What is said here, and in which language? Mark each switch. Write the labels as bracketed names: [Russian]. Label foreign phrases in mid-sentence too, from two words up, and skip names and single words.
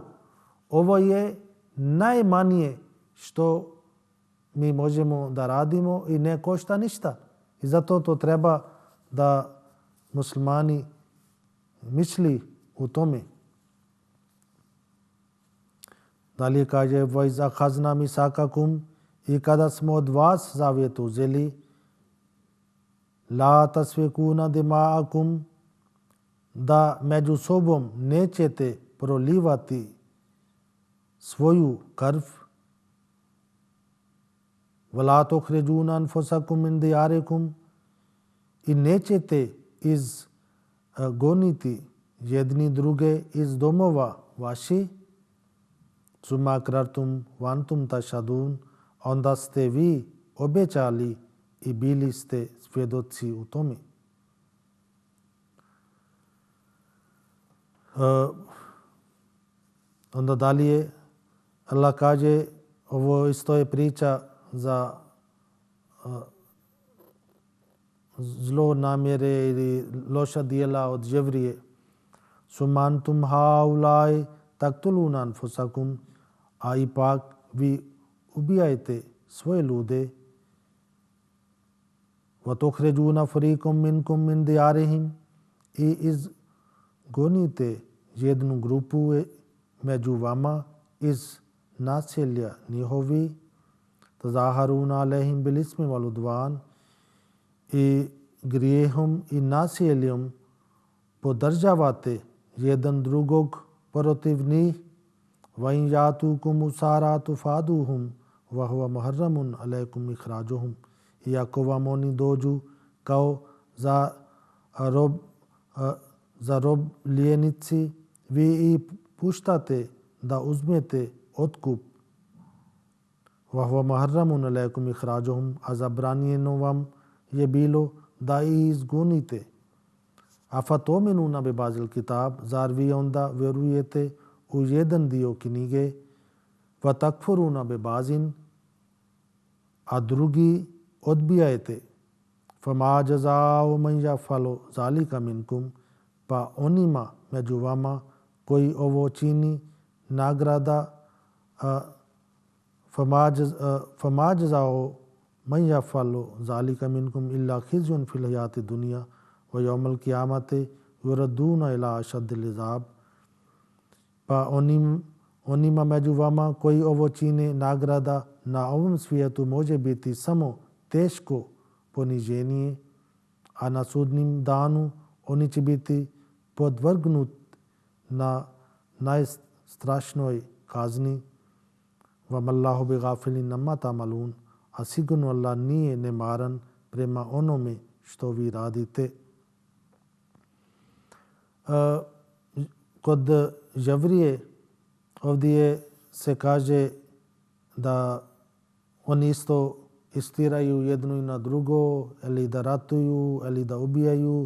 [Bosnian] Ovo je najmanje što mi možemo da radimo i ne košta ništa. I zato to treba da muslimani misli u tome. Dalje kaže [Arabic] وَإِذْ أَخَذْنَا مِيثَاقَكُمْ [Bosnian] i kada smo od vas zavjet uzeli [Arabic] لَا تَسْفِكُونَ دِمَاءَكُمْ [Bosnian] da među sobom nećete prolivati svoju krv [Arabic] وَلَا تُخْرِجُونَ أَنفُسَكُمْ مِنْ دِيَارِكُمْ [Bosnian] i nećete izgoniti jedni druge iz domova vaši [Arabic] ثُمَّ أَقْرَرْتُمْ وَأَنْتُمْ تَشْهَدُونَ [Bosnian] onda ste vi obećali i bili ste svjedoci u tome. Onda dalje Allah kaže ovo isto je priča za zlo namjere ili loša dijela od Jevrije. [Arabic] ثم هؤلاء تقتلون أنفسكم [Bosnian] a ipak vi ubijajte svoje ljude [Arabic] وتخرجون فريقا منكم من [Bosnian] diyarihim i izgonite jednu grupu među vama iz naselja njihovi tazaharuna [Arabic] عليهم بالإثم والعدوان [Bosnian] i grijehom i nasiljem podržavate jedan drugog protiv njih [Arabic] وَإِنْ يَأْتُوكُمْ أُسَارَىٰ تُفَادُوهُمْ وَهُوَ مُحَرَّمٌ عَلَيْكُمْ إِخْرَاجُهُمْ [Bosnian] I ako vam oni dođu kao zarobljenici, vi ih puštate da uzmete otkup. [Arabic] وهو محرم عليكم إخراجهم, [Bosnian] a zabranjeno vam je bilo da ih izgonite. [Arabic] أفتؤمنون ببعض الكتاب, [Bosnian] zar vi onda vjerujete u jedan dio knjige, [Arabic] وتكفرون ببعض, [Bosnian] a drugi odbijajte. [Arabic] فما جزاء من يفعل ذلك منكم, [Bosnian] pa onima među vama koji ovo čini nagrada. [Arabic] فما جزاء من يفعل ذلك منكم إلا خزي في الحياة الدنيا ويوم القيامة يردون إلى أشد العذاب. [Bosnian] Pa onima među vama koji ovo čine nagrada na ovom svijetu može biti samo teško poniženje, a na sudnim danu oni će biti podvrgnut na najstrašnoj kazni. [Arabic] وما الله بغافل عما تعملون, [Bosnian] a sigurno Allah nije nemaran prema onome što vi radite. Kod Javrije ovdje se kaže da oni isto istiraju jedno i na drugo, ili da ratuju, ili da ubijaju.